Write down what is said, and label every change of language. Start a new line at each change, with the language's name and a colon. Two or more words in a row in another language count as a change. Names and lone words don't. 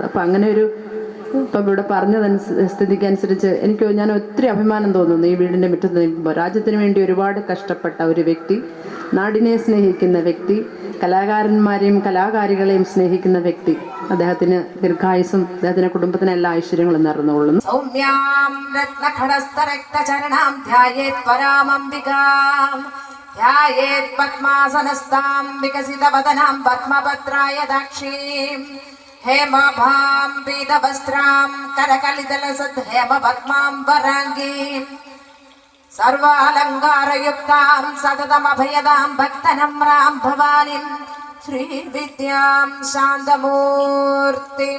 Malayalam: അപ്പം അങ്ങനെ ഒരു ഇപ്പം ഇവിടെ സ്ഥിതിക്കനുസരിച്ച് ഞാൻ ഒത്തിരി അഭിമാനം തോന്നുന്നു. ഈ വീടിൻ്റെ മുറ്റത്ത് നിൽക്കുമ്പോൾ രാജ്യത്തിന് വേണ്ടി ഒരുപാട് കഷ്ടപ്പെട്ട ഒരു വ്യക്തി, നാടിനെ സ്നേഹിക്കുന്ന വ്യക്തി, കലാകാരന്മാരെയും കലാകാരികളെയും സ്നേഹിക്കുന്ന വ്യക്തി. അദ്ദേഹത്തിന് ദീർഘായുസും അദ്ദേഹത്തിന്റെ കുടുംബത്തിന് എല്ലാ ഐശ്വര്യങ്ങളും നേർന്നുകൊള്ളുന്നു.
Sanskrit: हेमभां पीतवस्त्रां करकलितलसद्धेमपद्मां वराङ्गीं सर्वालङ्कारयुक्तां सततमभयदां भक्तनम्रां भवानीं श्रीविद्यां शान्तमूर्तिम्.